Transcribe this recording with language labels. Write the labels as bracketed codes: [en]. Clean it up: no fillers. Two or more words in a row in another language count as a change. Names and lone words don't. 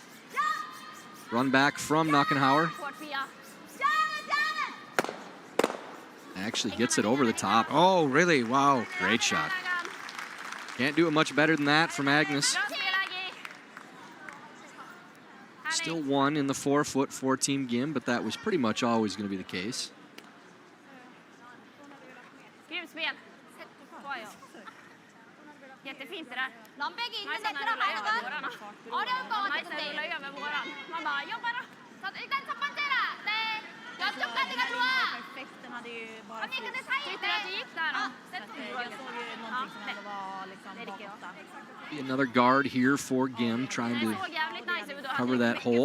[en] Run back from Knockenhauer. Actually gets it over the top. Oh, really? Wow. Great shot. Can't do it much better than that from Agnes. Still 1 in the 4-foot for Team Gim, but that was pretty much always going to be the case. [sv] Jättefint det där. Lambägge inne där [ko] 들어가는 어려울 것 같은데. [sv] Man bara jobba då. Så [ko] 일단 첫 번째라. 네. 옆쪽까지가 좋아. [sv] Effekten hade ju bara så. Tyckte du att det gick där då? Jag såg ju någonting som ändå var liksom bakåt. [en] Another guard here for Gim trying to cover that hole.